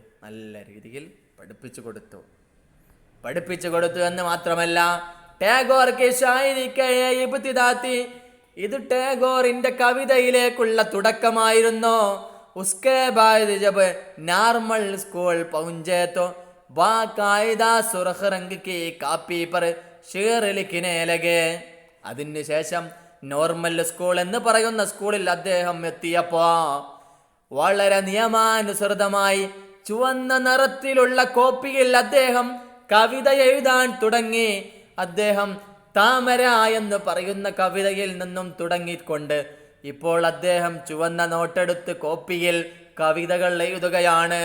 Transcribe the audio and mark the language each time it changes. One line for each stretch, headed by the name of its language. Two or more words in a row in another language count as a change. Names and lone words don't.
Malayalam: നല്ല രീതിയിൽ പഠിപ്പിച്ചു കൊടുത്തു എന്ന് മാത്രമല്ല, ടാഗോർക്ക് ഇത് ടാഗോറിന്റെ കവിതയിലേക്കുള്ള തുടക്കമായിരുന്നു.
Hindi: उसके बाद जब नॉर्मल स्कूल പहुंचे तो बाकायदा सुर्ख रंग की कापी पर शेर लिखने लगे.
Malayalam: അതിനുശേഷം നോർമൽ സ്കൂൾ എന്ന് പറയുന്ന സ്കൂളിൽ അദ്ദേഹം എത്തിയപ്പോ വളരെ നിയമാനുസൃതമായി ചുവന്ന നിറത്തിലുള്ള കോപ്പിയിൽ അദ്ദേഹം കവിത എഴുതാൻ തുടങ്ങി. അദ്ദേഹം താമര എന്ന് പറയുന്ന കവിതയിൽ നിന്നും തുടങ്ങിക്കൊണ്ട് ഇപ്പോൾ അദ്ദേഹം ചുവന്ന നോട്ടെടുത്ത് കോപ്പിയിൽ കവിതകൾ എഴുതുകയാണ്.